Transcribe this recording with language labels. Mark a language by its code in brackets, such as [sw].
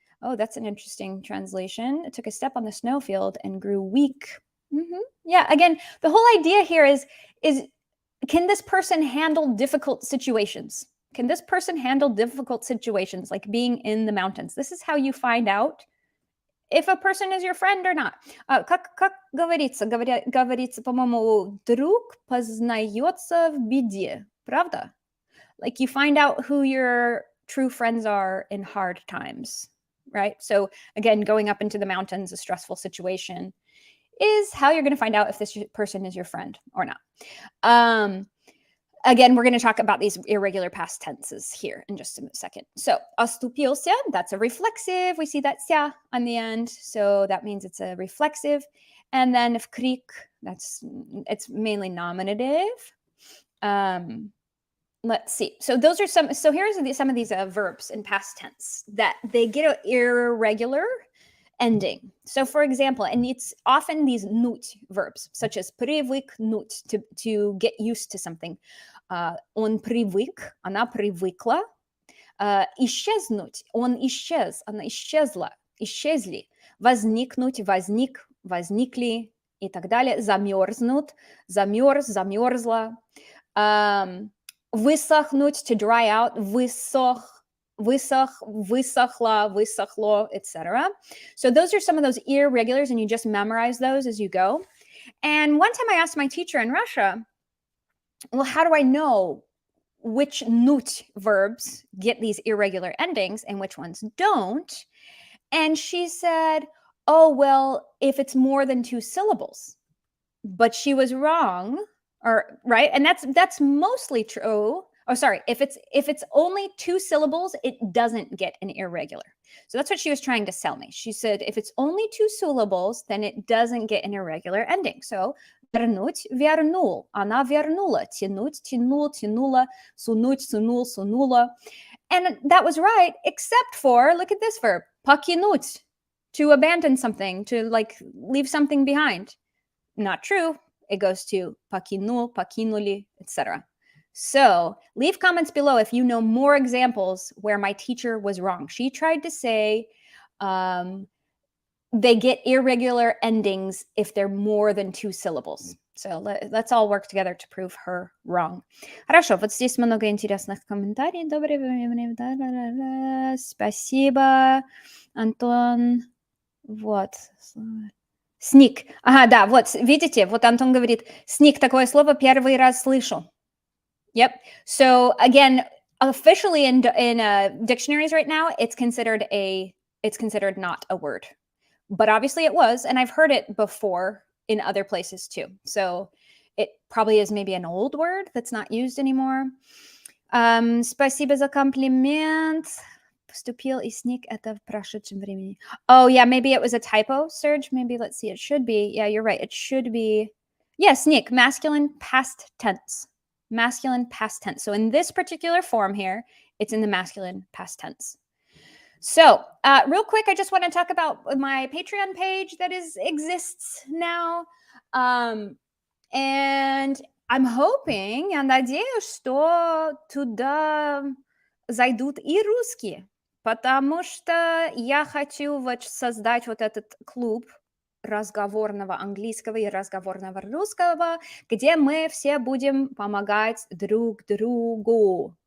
[en] Oh, that's an interesting translation. It took a step on the snowfield and grew weak. Yeah, again, the whole idea here is can this person handle difficult situations? Can this person handle difficult situations like being in the mountains? This is how you find out if a person is your friend or not. [ru] Как говорится, по-моему, друг познается в беде. Правда? [en] Like you find out who your true friends are in hard times, right? So again, going up into the mountains, a stressful situation, is how you're going to find out if this person is your friend or not. Again, we're going to talk about these irregular past tenses here in just a second. So, оступился, that's a reflexive. We see that ся on the end. So that means it's a reflexive. And then [ru] в крик, [en] it's mainly nominative. Let's see. So those are some of these verbs in past tense that they get an irregular ending. So for example, and it's often these нуть verbs, such as привыкнуть, to get used to something. [ru] Он привык, она привыкла. Исчезнуть, он исчез, она исчезла, исчезли. Возникнуть, возник, возникли и так далее. Замерзнуть, замерз, замерзла. Высохнуть, [en] to dry out, [ru] высох, высохла, высохло, etc. [en] So those are some of those irregulars, and you just memorize those as you go. And one time I asked my teacher in Russia, well, how do I know which nut verbs get these irregular endings and which ones don't? And she said, oh, well, if it's more than 2 syllables. But she was wrong, or right? And that's mostly true. Oh, sorry. If it's only 2 syllables, it doesn't get an irregular. So that's what she was trying to sell me. She said, if it's only 2 syllables, then it doesn't get an irregular ending. [ru] So вернуть, вернул, она вернула, тянуть, тянул, тянула, сунуть, сунул, сунула. [en] And that was right, except for, look at this verb, покинуть, to abandon something, to like leave something behind. Not true. It goes to [ru] покинул, покинули, [en] etc. So leave comments below if you know more examples where my teacher was wrong. She tried to say they get irregular endings if they're more than 2 syllables. So let's all work together to prove her wrong. [ru] Хорошо, вот здесь много интересных комментариев. Доброе время. Спасибо, Антон. Вот. Сник. Ага, да, вот, видите, вот Антон говорит, сник, такое слово первый раз слышу. [en] Yep. So again, officially in dictionaries right now, it's considered not a word. But obviously it was, and I've heard it before in other places too. So it probably is maybe an old word that's not used anymore. [ru] Спасибо за комплимент. Поступил и сник это в прошедшем времени. [en] Oh, yeah, maybe it was a typo, Serge. Maybe, let's see, it should be. Yeah, you're right. It should be. Yeah, sneak, masculine past tense. Masculine past tense. So in this particular form here, it's in the masculine past tense. So real quick, I just want to talk about my Patreon page that exists now. And I'm hoping, [ru] я надеюсь, что туда зайдут и русские, потому что я хочу вот создать вот этот клуб разговорного английского и разговорного русского, где мы все будем помогать друг другу.